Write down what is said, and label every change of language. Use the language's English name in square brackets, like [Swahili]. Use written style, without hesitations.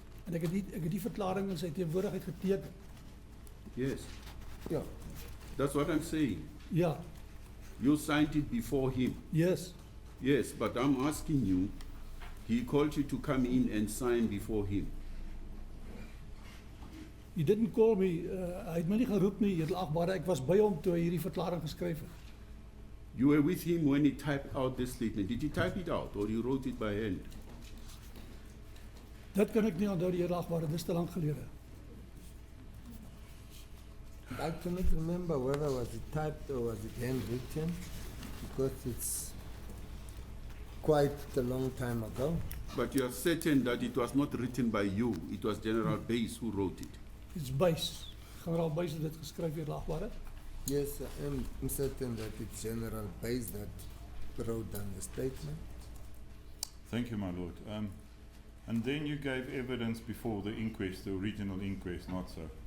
[Afrikaans] En ek het die verklaring in sy teenwoordigheid geteken. [English] Yes, [Afrikaans] Ja. [English] that's what I'm saying. [Afrikaans] Ja, [English] You signed it before him. yes. Yes, but I'm asking you, he called you to come in and sign before him. He didn't call me, [Afrikaans] hy het my nie geroep nie, edelagbare. Ek was by hom toe hy hierdie verklaring geskryf het. [English] You were with him when he typed out this statement. Did he type it out or you wrote it by hand? [Afrikaans] Dit kan ek nie onthou, die edelagbare, dis te lank gelede. [English] I cannot remember whether was it typed or was it handwritten, because it's quite a long time ago. But you are certain that it was not written by you, it was General Bass who wrote it. It's Buys. [Afrikaans] Generaal Buys het dit geskryf, edelagbare. [English] Yes, I'm certain that it's General Bass that wrote down the statement. Thank you, my lord. And then you gave evidence before the inquest, the original inquest, not so?